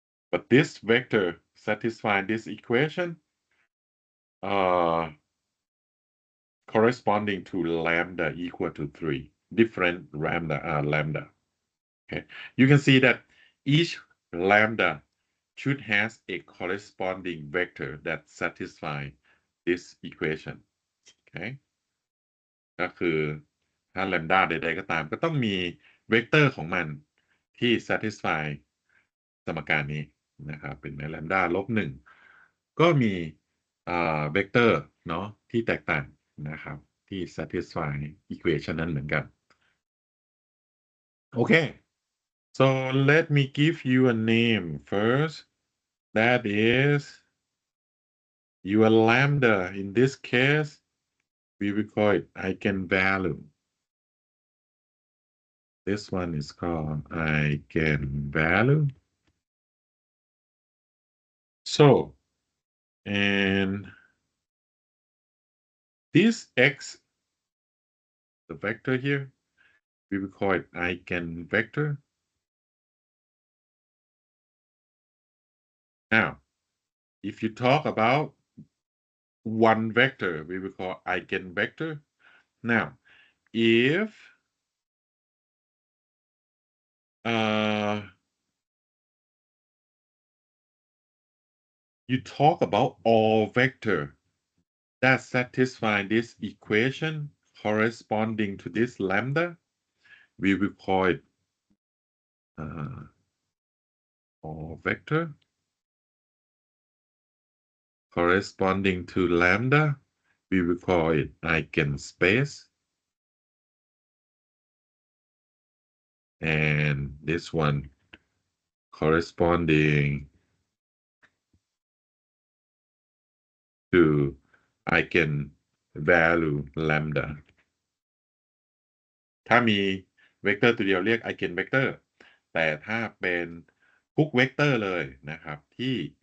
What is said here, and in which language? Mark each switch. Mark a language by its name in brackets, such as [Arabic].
[English] But this vector satisfying this equation corresponding to lambda equal to 3, different lambda. Okay, you can see that each lambda should has a corresponding vector that satisfy this equation. [Thai] Okay, ก็คือถ้า lambda ใดๆก็ตามก็ต้องมีเวกเตอร์ของมันที่ satisfy สมการนี้นะครับเป็น lambda ลบ 1 ก็มีเวกเตอร์เนาะที่แตกต่างนะครับที่ satisfy equation นั้นเหมือนกัน โอเค [English] so let me give you a name first that is your lambda in this case we will call it eigenvalue. This one is called eigenvalue. So, and this x, the vector here, we will call it eigenvector. Now, if you talk about one vector, we will call eigenvector. Now, if you talk about all vector that satisfy this equation corresponding to this lambda, we will call it all vector corresponding to lambda, we will call it eigenspace. And this one corresponding to eigenvalue lambda [Thai] ถ้ามีเวกเตอร์ตัวเดียวเรียก eigenvector แต่ถ้าเป็นทุกเวกเตอร์เลยนะครับที่